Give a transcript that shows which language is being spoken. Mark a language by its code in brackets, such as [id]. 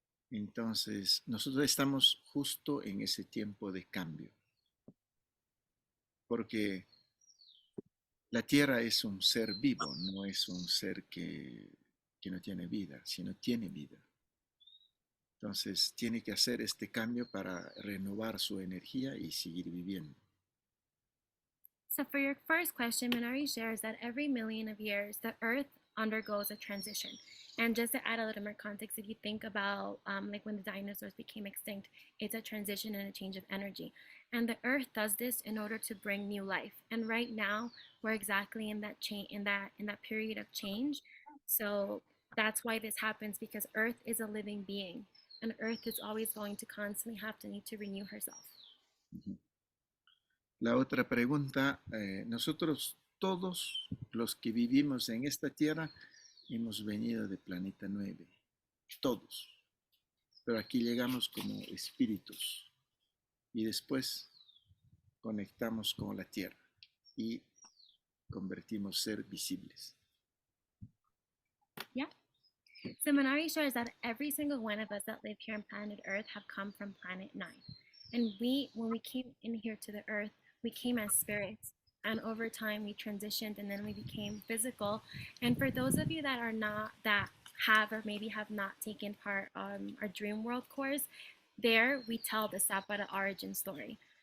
[es] Entonces, nosotros estamos justo en ese tiempo de cambio, porque la Tierra es un ser vivo, no es un ser que no tiene vida, sino tiene vida. Entonces, tiene que hacer este cambio para renovar su energía y seguir viviendo. [en] So for your first question, Manari shares that every million of years, the Earth undergoes a transition. And just to add a little more context, if you think about like when the dinosaurs became extinct, it's a transition and a change of energy. And the Earth does this in order to bring new life. And right now, we're exactly in that change, in that period of change. So that's why this happens, because Earth is a living being, and Earth is always going to constantly have to need to renew herself. [es] La otra pregunta, nosotros todos los que vivimos en esta Tierra hemos venido de planeta 9, todos, pero aquí llegamos como espíritus y después conectamos con la Tierra y convertimos ser visibles. [en] Yeah. So Manari shares that every single one of us that live here on planet Earth have come from planet 9. And when we came in here to the Earth, we came as spirits. And over time, we transitioned and then we became physical. And for those of you that are not, that have or maybe have not taken part on our Dream World course, there we tell the Sapara origin story.